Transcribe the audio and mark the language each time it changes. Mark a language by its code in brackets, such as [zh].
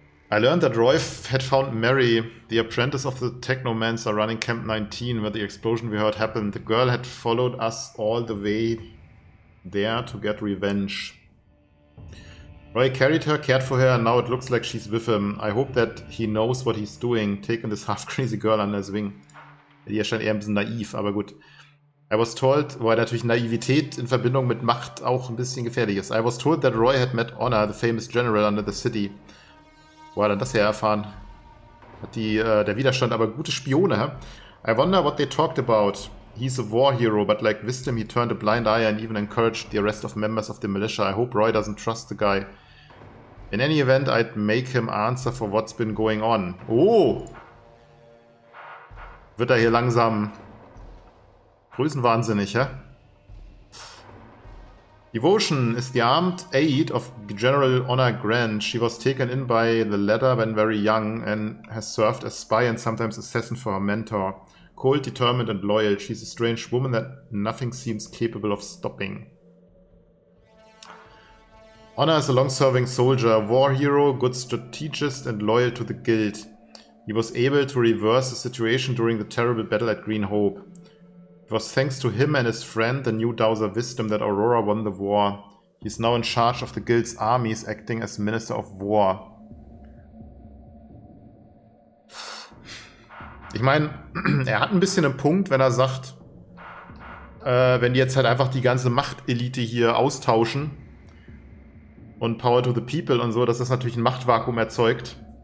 [en] I learned that Roy had found Mary, the apprentice of the Technomancer, running Camp 19, where the explosion we heard happened. The girl had followed us all the way there to get revenge. Roy carried her, cared for her, and now it looks like she's with him. I hope that he knows what he's doing, taking this half-crazy girl under his wing. [de] Die erscheint eher ein bisschen naiv, aber gut. [en] I was told, [de] weil natürlich Naivität in Verbindung mit Macht auch ein bisschen gefährlich ist. [en] I was told that Roy had met Honor, the famous general under the city. [de] Wo hat er das ja erfahren? Hat der Widerstand aber gute Spione, hä? [en] I wonder what they talked about. He's a war hero, but like wisdom he turned a blind eye and even encouraged the arrest of members of the militia. I hope Roy doesn't trust the guy. In any event, I'd make him answer for what's been going on. Oh! [de] Wird er hier langsam größenwahnsinnig, hä? [en] Devotion is the armed aide of General Honor Grant. She was taken in by the latter when very young and has served as spy and sometimes assassin for her mentor. Cold, determined and loyal, she's a strange woman that nothing seems capable of stopping. Honor is a long-serving soldier, a war hero, good strategist and loyal to the guild. He was able to reverse the situation during the terrible battle at Green Hope. It was thanks to him and his friend, the new Dowser Wisdom, that Aurora won the war. He's now in charge of the guild's armies, acting as Minister of War. [de] Ich meine, er hat ein bisschen einen Punkt, wenn er sagt, wenn die jetzt halt einfach die ganze Machtelite hier austauschen und [en] Power to the People [de] und so, dass das natürlich ein Machtvakuum erzeugt.